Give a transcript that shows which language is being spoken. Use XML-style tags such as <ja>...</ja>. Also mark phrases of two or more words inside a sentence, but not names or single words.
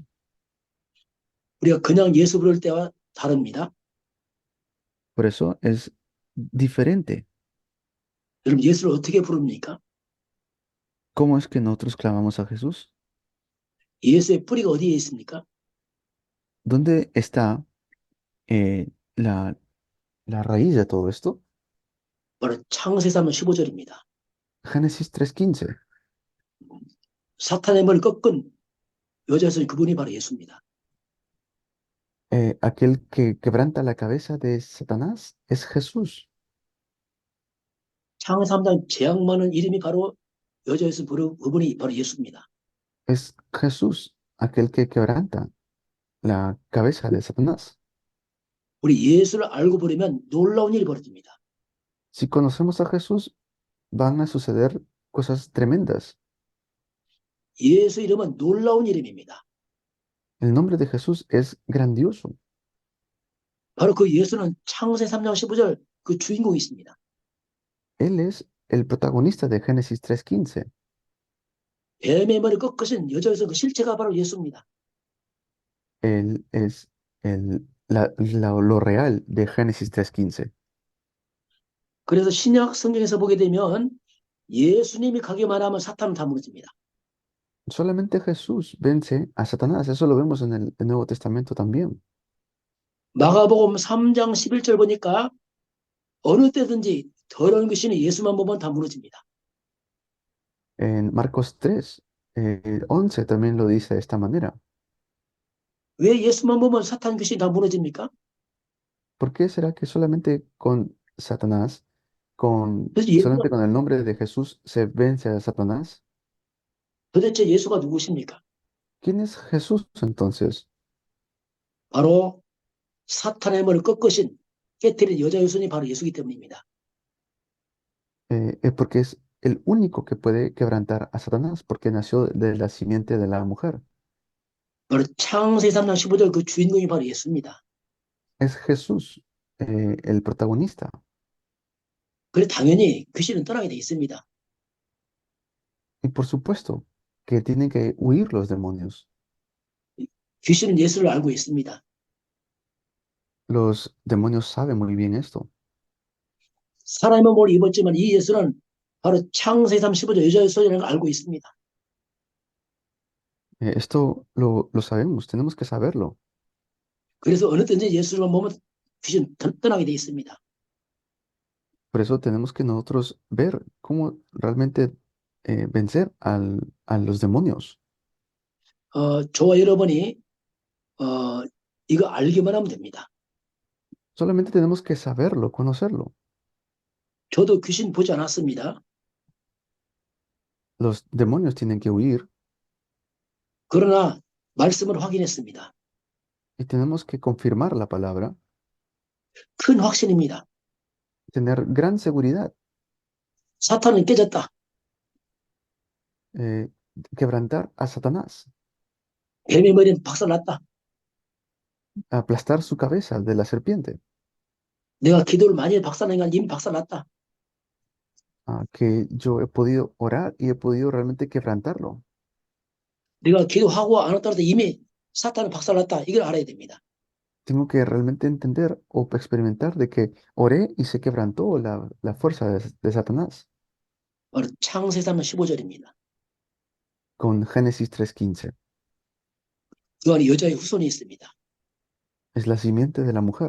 <ko>우리가 그냥 예수 부를 때와 다릅니다.</ko> <es>Por eso es diferente.</es> <ko>여러분 예수를 어떻게 부릅니까?</ko> <es>¿Cómo es que nosotros clamamos a Jesús?</es> <ko>예수의 뿌리가 어디에 있습니까?</ko> <es>¿Dónde está eh, la, la raíz de todo esto?</es> <ko>바로 창세기 3장 15절입니다.</ko> <es>Génesis 3:15.</es> <ko>사탄의 머리를 꺾은 여자의 후손이 그분이 바로 예수입니다.</ko> <es>Aquel que quebranta la cabeza de Satanás es Jesús.</es> <ko>창세기 3장 재앙 많은 이름이 바로 여자의 후손 그분이 바로 예수입니다.</ko> <es>Es Jesús, aquel que quebranta la cabeza de Satanás.</es> <ko>우리 예수를 알고 부르면 놀라운 일이 벌어집니다.</ko> <es>Si conocemos a Jesús, van a suceder cosas tremendas.</es> <ko>예수 이름은 놀라운 이름입니다.</ko> <es>El nombre de Jesús es grandioso.</es> <ko>바로 그 예수는 창세기 3장 15절 그 주인공이 있습니다.</ko> <es>Él es el protagonista de Génesis 3:15.</es> <ko>뱀의 머리를 꺾으신 여자에서 그 실체가 바로 예수입니다.</ko> <es>Él es lo real de Génesis 3:15.</es> <ko>그래서 신약 성경에서 보게 되면 예수님이 가기만 하면 사탄은 다 무너집니다.</ko> <es>Solamente Jesús vence a Satanás. Eso lo vemos en el Nuevo Testamento también.</es> <ko>마가복음 3장 11절 보니까 어느 때든지 더러운 귀신이 예수만 보면 다 무너집니다.</ko> <es>En Marcos 3, 11 también lo dice de esta manera.</es> <ko>왜 예수만 보면 사탄 귀신이 다 무너집니까?</ko> <es>¿Por qué será que solamente con Satanás,</es> <ko>그래서 예수가</ko> <es>solamente con el nombre de Jesús se vence a Satanás?</es> <ko>도대체 예수가 누구십니까?</ko> <es>¿Quién es Jesús entonces?</es> <ko>바로 사탄의 머리를 꺾으신 깨뜨린 여자 유순이 바로 예수기 때문입니다.</ko> <es>Es porque es el único que puede quebrantar a Satanás, porque nació de la simiente de la mujer.</es> <ko>바로 창세기 3장 15절 그 주인공이 바로 예수입니다.</ko> <es>Es Jesús, el protagonista.</es> <ko>그래 당연히 귀신은 떠나게 돼 있습니다.</ko> <es>Y por supuesto que tienen que huir los demonios.</es> <ko>귀신은 예수를 알고 있습니다.</ko> <es>Los demonios saben muy bien esto.</es> <ko>사람의 몸을 입었지만 이 예수는 바로 창세기 3장 15절 여자 예수라는 걸 알고 있습니다.</ko> <es>Esto lo sabemos, tenemos que saberlo.</es> <ko>그래서 어느 때든지 예수를 보면 귀신 떠나게 돼 있습니다.</ko> <es>Por eso tenemos que nosotros ver cómo realmente vencer a los demonios.</es> <ko>저와 여러분이 이거 알기만 하면 됩니다.</ko> <es>Solamente tenemos que saberlo, conocerlo.</es> <ko>저도 귀신 보지 않았습니다.</ko> <es>Los demonios tienen que huir</es> <ko>그러나 말씀을 확인했습니다.</ko> <es>y tenemos que confirmar la palabra,</es> <ko>큰 확신입니다.</ko> <es>tener gran seguridad.</es> <ko>사탄은 깨졌다.</ko> <es>eh, quebrantar a Satanás,</es> <ko>뱀의 머리는 박살났다.</ko> <es>aplastar su cabeza de la serpiente.</es> <ko>내가 기도를 많이 해서 박살낸 건 이미 박살났다.</ko> <es>Que yo he podido orar y he podido realmente quebrantarlo.</es> <ko>내가 기도하고 안 했다고 해서 이미 사탄은 박살났다. 이걸 알아야 됩니다.</ko> <es>Tengo que realmente entender o experimentar de que oré y se quebrantó la fuerza de Satanás</es> <ko>바로 창세기 3장 15절입니다.</ko> <es>con Génesis 3:15.</es> <ko>그 안에 여자의 후손이 있습니다.</ko> <es>Es la simiente de la mujer,</es>